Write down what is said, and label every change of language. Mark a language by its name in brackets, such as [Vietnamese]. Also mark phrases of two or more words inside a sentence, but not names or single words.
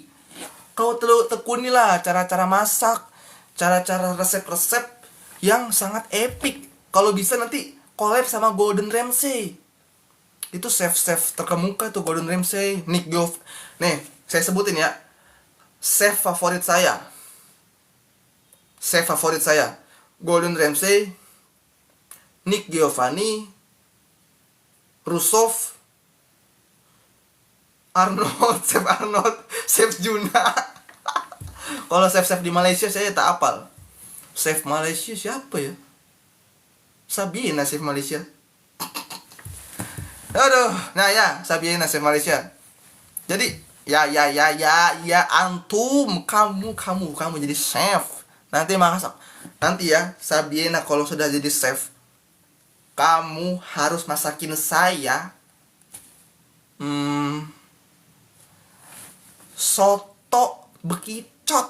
[Indonesian] Kau tekunilah cara-cara masak, cara-cara resep-resep yang sangat epic. Kalau bisa nanti collab sama Gordon Ramsay. Itu chef terkemuka tuh, Gordon Ramsay, Nick Goff. Nih, saya sebutin ya. Chef favorit saya. Gordon Ramsay, Nick Giovanni, Rusov, Chef Arnold, Chef Juna. Kalau chef di Malaysia saya tak apal. Chef Malaysia siapa ya? Sabiena chef Malaysia. Aduh, nah ya, Sabiena chef Malaysia. Jadi, ya antum, kamu jadi chef. Nanti ya, Sabiena kalau sudah jadi chef, kamu harus masakin saya soto bekicot.